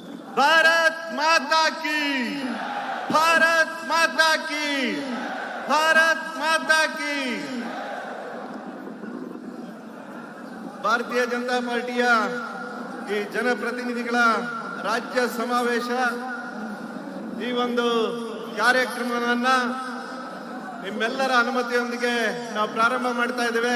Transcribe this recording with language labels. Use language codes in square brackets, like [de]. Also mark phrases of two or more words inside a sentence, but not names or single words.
[hi] भारत माता की, भारत माता की, भारत माता की। [kn] ಭಾರತೀಯ ಜನತಾ ಪಾರ್ಟಿಯ ಈ ಜನಪ್ರತಿನಿಧಿಗಳ ರಾಜ್ಯ ಸಮಾವೇಶ ಈ ಒಂದು ಕಾರ್ಯಕ್ರಮವನ್ನ ನಿಮ್ಮೆಲ್ಲರ ಅನುಮತಿಯೊಂದಿಗೆ ನಾವು ಪ್ರಾರಂಭ ಮಾಡ್ತಾ ಇದ್ದೇವೆ।